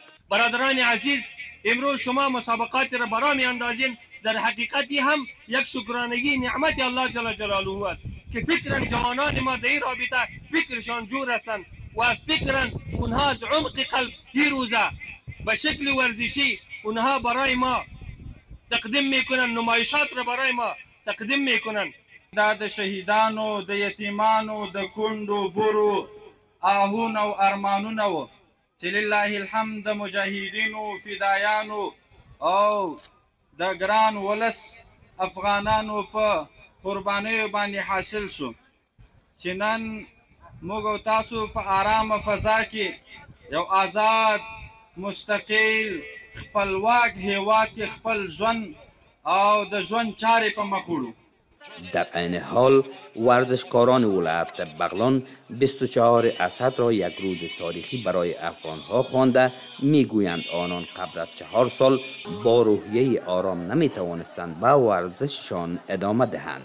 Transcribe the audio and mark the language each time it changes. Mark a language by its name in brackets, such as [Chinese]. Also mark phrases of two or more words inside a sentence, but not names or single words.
[Persian] برادران عزیز، امروز شما مسابقات را برا می اندازین، در حقیقتی هم یک شکرانگی نعمت الله [Arabic] جل جلاله [Persian] است که فکرا جوانان ما در این رابطه فکرشان جور هستند و فکرا اونها از عمق قلب این روزه به شکل ورزشی اونها برای ما تقدیم میکنن، نمایشات را برای ما تقدیم میکنن. [Pashto] دا د شهیدانو، د یتیمانو، د کندو برو آهونو او ارمانونو چې [Arabic] لله الحمد [Pashto] د مجاهدینو فدایانو او د ګران ولس افغانانو په قربانیو باندې حاصل شو چې نن موږ او تاسو په آرامه فضا کې یو آزاد مستقل خپلواک هیواد کې خپل ژوند او د ژوند چارې په مخ وړو. [Persian] در عین حال ورزشکاران ولایت بغلان 24 اسد را یک روز تاریخی برای افغانها خوانده میگویند آنان قبل از 4 سال با روحیه آرام نمیتوانستند به ورزششان ادامه دهند.